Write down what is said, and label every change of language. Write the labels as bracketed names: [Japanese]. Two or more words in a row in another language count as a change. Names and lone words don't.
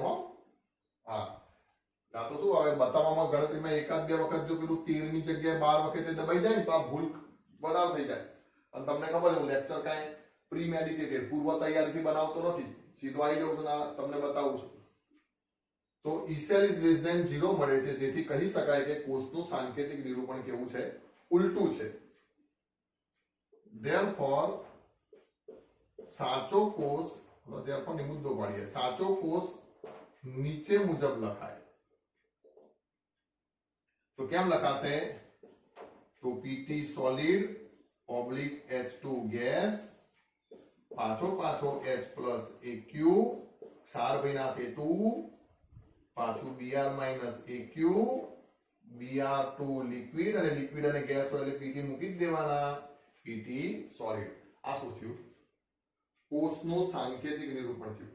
[Gujarati] હા, તો શું હવે બતાવવામાં ગણતરીમાં એકાદ બે વખત જો પેલું 13 ની જગ્યાએ 12 વખતે દબાઈ જાય ને તો આ ભૂલ વધારે થઈ જાય. અને તમને ખબર છે હું લેક્ચર કાંઈ પ્રીમેડિટેટેડ પૂર્વ તૈયારીથી બનાવતો નથી. સીધો આવી જાઉં છું ને તમને બતાવું છું. તો [English] E cell is less than 0 [Gujarati] મળે છે, જેથી કહી શકાય કે કોષનું સાંકેતિક નિરૂપણ કેવું છે? ઉલટું છે. Therefore સાચો કોષ, therefore ની મુદ્દો પાડીએ. સાચો કોષ નીચે મુજબ લખાય. તો કેમ લખાશે? તો [English] PT solid oblique H2 gas [Gujarati] પાછો [English] H plus AQ [Gujarati] ક્ષાર ભીના સેતુ પાછું [English] Br minus AQ Br2 liquid [Gujarati] અને liquid અને gas હોય એટલે PT મૂકી જ દેવાના. [English] PT solid. [Gujarati] આ શું થયું? કોષનું સાંકેતિક નિરૂપણ થયું.